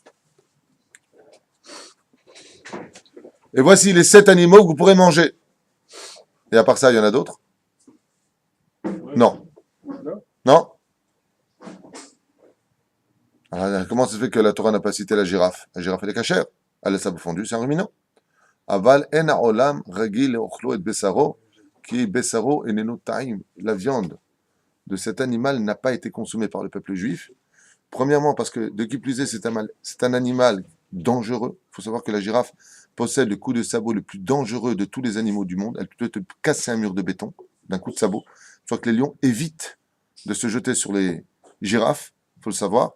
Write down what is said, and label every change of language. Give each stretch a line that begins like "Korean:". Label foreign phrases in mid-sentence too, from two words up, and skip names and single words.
French: Et voici les 7 animaux que vous pourrez manger. Et à part ça, il y en a d'autres? Non. Non? Alors, comment ça se fait que la Torah n'a pas cité la girafe? La girafe, elle est cachère. Elle a sabot fondu, c'est un ruminant.
Hebrew: אבל אין העולם רגיל לאכלו את בשרו כי בשרו אינו טעים.
French: La viande de cet animal n'a pas été consommée par le peuple juif. Premièrement, parce que, de qui plus est, c'est un animal dangereux. Il faut savoir que la girafe possède le coup de sabot le plus dangereux de tous les animaux du monde. Elle peut te casser un mur de béton d'un coup de sabot. Soit que les lions évitent de se jeter sur les girafes, il faut le savoir.